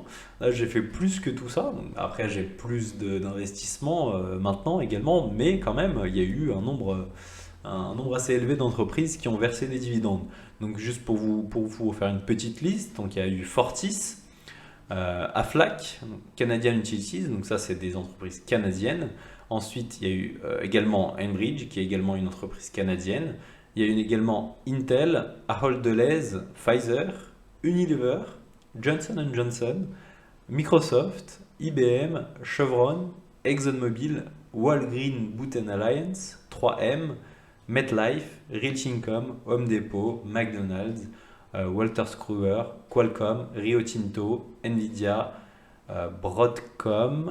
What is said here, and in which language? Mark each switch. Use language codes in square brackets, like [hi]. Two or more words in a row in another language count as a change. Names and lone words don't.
[fr] Là j'ai fait plus que tout ça. Donc, après j'ai plus d'investissements maintenant également, mais quand même il y a eu un nombre assez élevé d'entreprises qui ont versé des dividendes. Donc juste pour vous faire une petite liste, donc il y a eu Fortis, Aflac, donc Canadian Utilities, donc ça c'est des entreprises canadiennes. Ensuite, il y a eu également Enbridge, qui est également une entreprise canadienne. Il y a eu également Intel, Ahold Delhaize, Pfizer, Unilever, Johnson Johnson, Microsoft, IBM, Chevron, ExxonMobil, Walgreen Boots Alliance, 3M, MetLife, Rich Income, Home Depot, McDonald's, Wolters Kluwer, Qualcomm, Rio Tinto, Nvidia, Broadcom.